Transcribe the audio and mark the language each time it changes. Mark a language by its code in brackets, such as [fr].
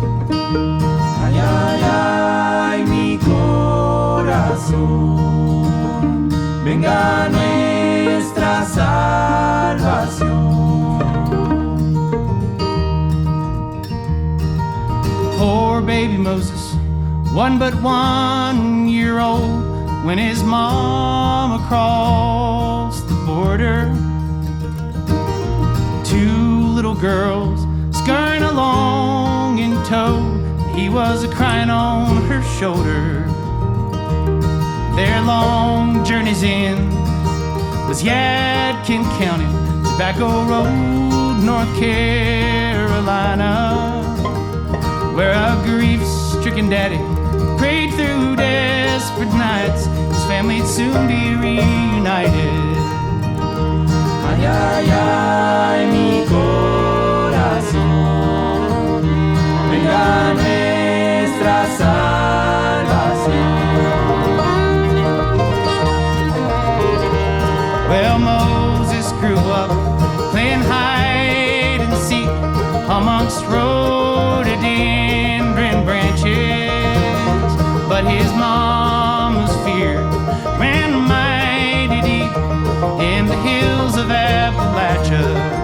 [es] Ay, ay, ay, mi corazón, venga nuestra salvación. [en] Poor baby Moses, 1 year old, when his mama crossed the border. 2 little girls scurrying along in tow, he was a-crying on her shoulder. Their long journey's end was Yadkin County, Tobacco Road, North Carolina, where a grief-stricken daddy prayed through desperate nights and we'd soon be reunited. [es] Ay, ay, ay, mi corazón, venga nuestra salvación. [en] Well, Moses grew up playing hide and seek amongst rhododendron branches, but his mama's fear ran mighty deep in the hills of Appalachia.